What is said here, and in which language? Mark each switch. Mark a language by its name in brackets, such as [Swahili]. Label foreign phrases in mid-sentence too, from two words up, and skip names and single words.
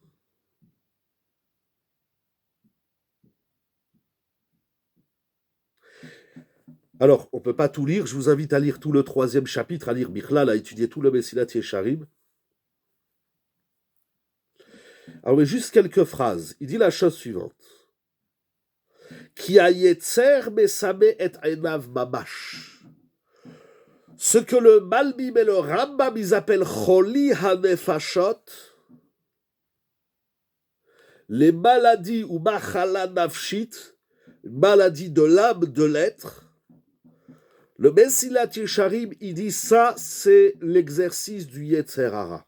[French] Alors, on ne peut pas tout lire, je vous invite à lire tout le 3e chapitre, à lire Bichlal, à étudier tout le Mesilat Yesharim. Alors, mais juste quelques phrases. Il dit la chose suivante. [Hebrew] כי היצר משים את עיניו ממש. [French] Ce que le Malbim et le Rambam, ils appellent [Hebrew] חולי הנפשות, [French] les maladies ou [Hebrew] מחלה נפשית, [French] maladies de l'âme, de l'être. Le Mesilat Yesharim, il dit ça, c'est l'exercice du [Hebrew] יצר הרע.